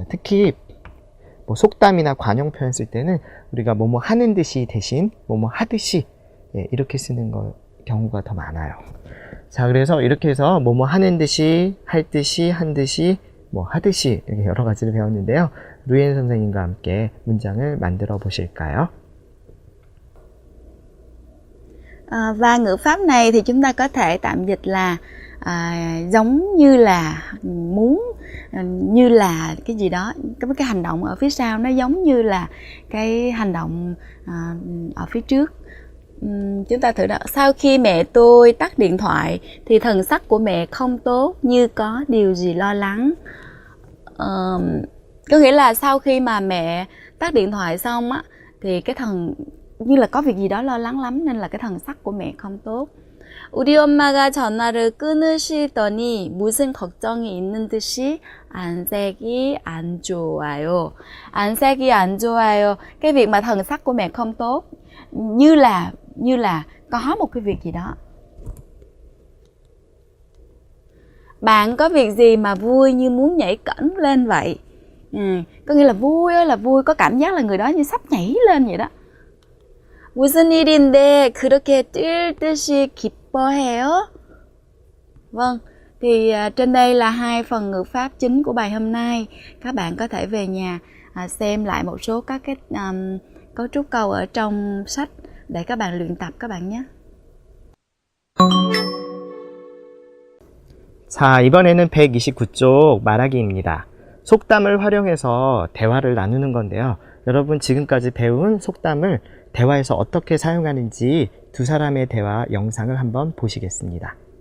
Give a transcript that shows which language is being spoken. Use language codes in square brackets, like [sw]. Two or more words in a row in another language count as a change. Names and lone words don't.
[ko] 특히 뭐 속담이나 관용 표현 쓸 때는 우리가 뭐뭐 하는 듯이 대신 뭐뭐 하듯이 이렇게 쓰는 경우가 더 많아요. 자, 그래서 이렇게 해서 뭐뭐 하는 듯이, 할 듯이, 한 듯이, 뭐 하듯이 이렇게 여러 가지를 배웠는데요. 루엔 선생님과 함께 문장을 만들어 보실까요? [vi] Và ngữ pháp này thì chúng ta có thể tạm dịch là giống như là muốn, như là cái gì đó, cái hành động ở phía sau nó giống như là cái hành động ở phía trước. Chúng ta thử đọc. Sau khi mẹ tôi tắt điện thoại thì thần sắc của mẹ không tốt, như có điều gì lo lắng. Có nghĩa là sau khi mà mẹ tắt điện thoại xong á thì cái như là có việc gì đó lo lắng lắm nên là cái thần sắc của mẹ không tốt. [ko] 우리 엄마가 전화를 끊으시더니 무슨 걱정이 있는 듯이 안색이 안 좋아요. 안색이 안 좋아요. [vi] Cái việc mà thần sắc của mẹ không tốt, như là có một cái việc gì đó. Bạn có việc gì mà vui như muốn nhảy cẫng lên vậy? Có nghĩa là vui ơi là vui, có cảm giác là người đó như sắp nhảy lên vậy đó. [ko] 무슨 일인데 그렇게 뛸 듯이 기뻐해요? [vi] Vâng, thì trên đây là hai phần ngữ pháp chính của bài hôm nay. Các bạn có thể về nhà xem lại một số các cái cấu trúc câu ở trong sách để các bạn luyện tập các bạn nhé. [ko] 자, 이번에는 129쪽 말하기입니다. 속담을 활용해서 대화를 나누는 건데요. 여러분 지금까지 배운 속담을 대화에서 어떻게 사용하는지 두 사람의 대화 영상을 한번 보시겠습니다.